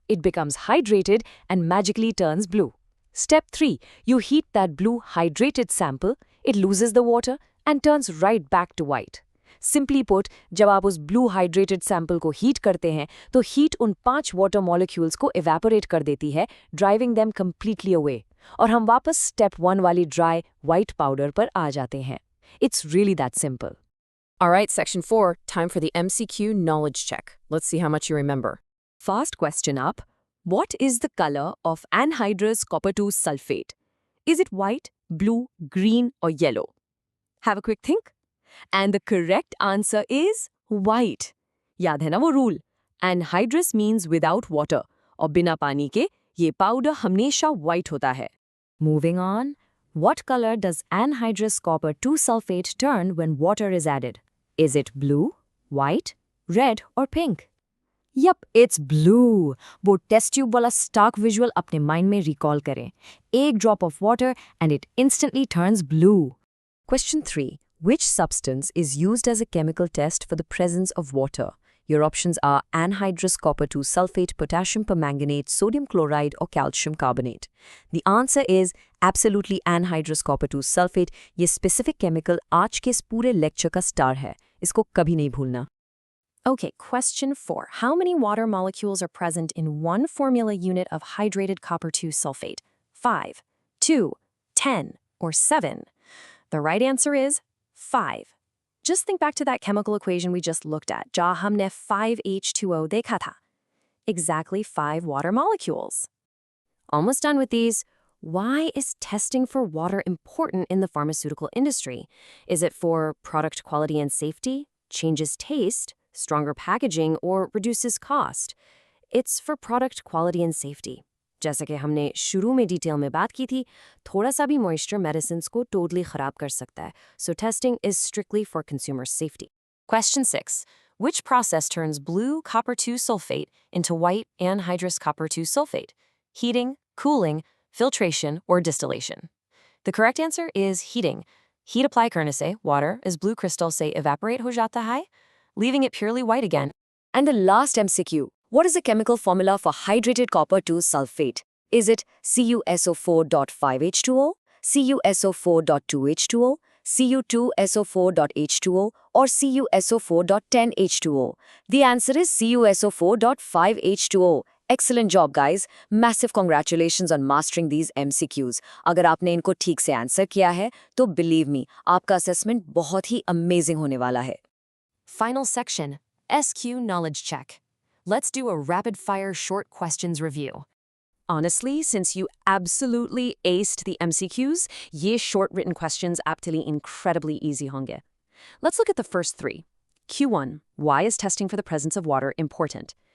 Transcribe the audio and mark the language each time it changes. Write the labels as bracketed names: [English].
[English] It becomes hydrated and magically turns blue. Step 3. You heat that blue hydrated sample. It loses the water and turns right back to white. Simply put, [Hindi] जब आप उस blue hydrated sample को heat करते हैं, तो heat उन 5 water molecules को evaporate कर देती है, [English] driving them completely away. [Hindi] और हम वापस step 1 वाली dry white powder पर आ जाते हैं. [English] It's really that simple. Alright, section 4, time for the MCQ knowledge check. Let's see how much you remember. First question up. What is the color of anhydrous copper 2 sulfate? Is it white, blue, green, or yellow? Have a quick think. And the correct answer is white. [Hindi] याद है ना वो rule? [English] Anhydrous means without water. [Hindi] और बिना पानी के ये powder हमेशा white होता है. [English] Moving on, what color does anhydrous copper 2 sulfate turn when water is added? Is it blue, white, red, or pink? Yup, it's blue. [Hindi] वो test tube वाला stark visual अपने mind में recall करें. [English] एक drop of water and it instantly turns blue. Question 3. Which substance is used as a chemical test for the presence of water? Your options are anhydrous copper 2 sulfate, potassium permanganate, sodium chloride, or calcium carbonate. The answer is absolutely anhydrous copper 2 sulfate. [Hindi] ये specific chemical आज के इस पूरे lecture का star है. इसको कभी नहीं भूलना. [English] Okay, question 4. How many water molecules are present in one formula unit of hydrated copper 2 sulfate? 5, 2, 10, or 7? The right answer is 5. Just think back to that chemical equation we just looked at. [Hindi] जहाँ हमने 5H2O देखा था. [English] Exactly 5 water molecules. Almost done with these. Why is testing for water important in the pharmaceutical industry? Is it for product quality and safety, changes taste, stronger packaging, or reduces cost? It's for product quality and safety. [Hindi] जैसा कि हमने शुरू में detail में बात की थी, थोड़ा सा भी moisture medicines को totally खराब कर सकता है. [English] So testing is strictly for consumer safety. Question 6. Which process turns blue copper 2 sulfate into white anhydrous copper 2 sulfate? Heating, cooling, filtration, or distillation? The correct answer is heating. Heat apply [Hindi] करने से [English] water is blue crystal से evaporate [Hindi] हो जाता है, [English] leaving it purely white again. And the last MCQ. What is the chemical formula for hydrated copper 2 sulfate? Is it CuSO4.5H2O, CuSO4.2H2O, Cu2SO4.H2O, or CuSO4.10H2O? The answer is CuSO4.5H2O. Excellent job, guys. Massive congratulations on mastering these MCQs. [Hindi] अगर आपने इनको ठीक से answer किया है, तो [English] believe me, [Hindi] आपका assessment बहुत ही amazing होने वाला है. [English] Final section, SQ knowledge check. Let's do a rapid-fire short questions review. Honestly, since you absolutely aced the MCQs, ye short written questions aptly incredibly easy honge. Let's look at the first three. Q1, why is testing for the presence of water important?